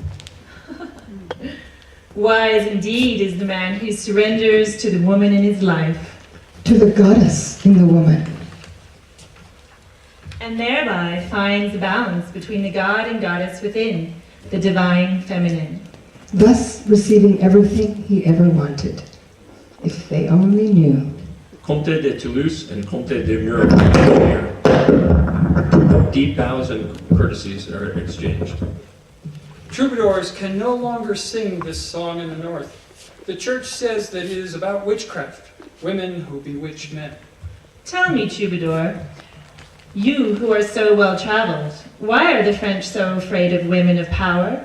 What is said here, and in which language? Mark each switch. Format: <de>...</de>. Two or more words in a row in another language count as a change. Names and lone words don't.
<en>Wise indeed is the man who surrenders to the woman in his life. To the goddess in the woman. And thereby finds the balance between the god and goddess within, the divine feminine. Thus receiving everything he ever wanted. If they only knew. Comte de Toulouse and Comte de Mur. Deep bows and courtesies are exchanged. Troubadours can no longer sing this song in the north. The church says that it is about witchcraft, women who bewitch men. Tell me, troubadour, you who are so well traveled, why are the French so afraid of women of power?</en>